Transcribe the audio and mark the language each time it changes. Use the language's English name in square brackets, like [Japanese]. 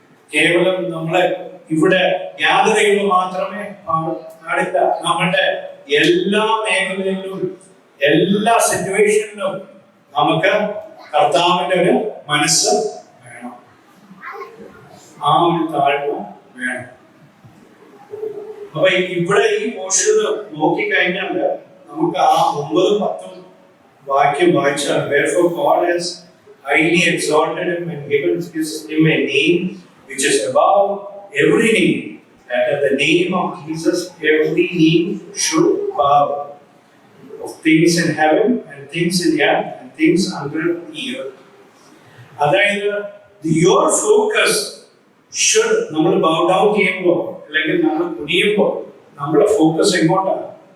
[Malayalam] കേവലം നമ്മളെ ഇവിടെ ഗ്യാദർ ചെയ്യുമ്പോൾ മാത്രമേ പാടില്ല. നമ്മുടെ എല്ലാ മേഖലകളിലും എല്ലാ സിറ്റുവേഷനിലും നമുക്ക് കർത്താവിന്റെ ഒരു മനസ്സ് വേണം, ആ ഒരു താഴ്മ വേണം. അപ്പൊ ഇവിടെ ഈ പോർഷൻ നോക്കിക്കഴിഞ്ഞാൽ നമുക്ക് ആ 9-10 വാക്യം വായിച്ചാൽ, [English] therefore God has highly exalted him and given him a name which is above every name, that at the name of Jesus every knee should bow, of things in heaven and things in the earth and things under the earth. [Malayalam] അതായത് [English] your focus should, [Malayalam] നമ്മൾ [English] bow down [Malayalam] ചെയ്യുമ്പോൾ അല്ലെങ്കിൽ നമ്മൾ കുനിയുമ്പോൾ നമ്മുടെ focus എങ്ങോട്ടാണ്?